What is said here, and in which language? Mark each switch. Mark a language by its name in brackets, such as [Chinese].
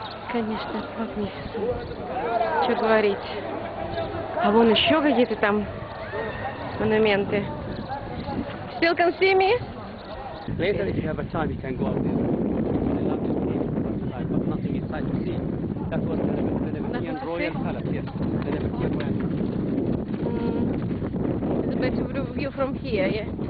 [Russian] Конечно, [English] magnificent. [Russian] Что говорить? А вон еще какие-то там монументы. [English] Still can see me? Later, if you have a time, you can go out there. But nothing inside to see. That was the Nabatean royal palace, yes. The Nabatean royal palace. It's a better view from here, yeah?